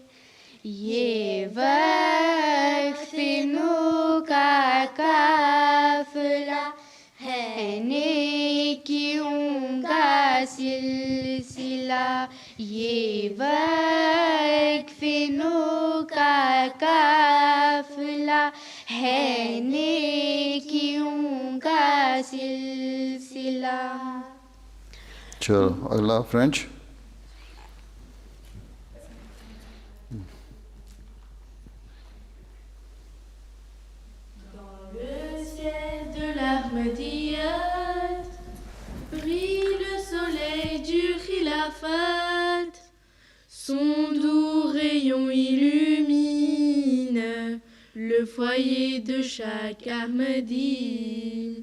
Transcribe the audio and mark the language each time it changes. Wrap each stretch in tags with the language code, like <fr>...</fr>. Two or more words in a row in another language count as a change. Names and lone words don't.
<ur>یہ وقف نو کا قافلہ ہے نیکیوں کا سلسلہ. یہ وقف نو کا قافلہ ہے نیکیوں کا سلسلہ. چلو اگلا فرینچ.</ur> <fr>Ahmadiyyat, brille le soleil du khilafat, son doux rayon illumine le foyer de chaque Ahmadi.</fr>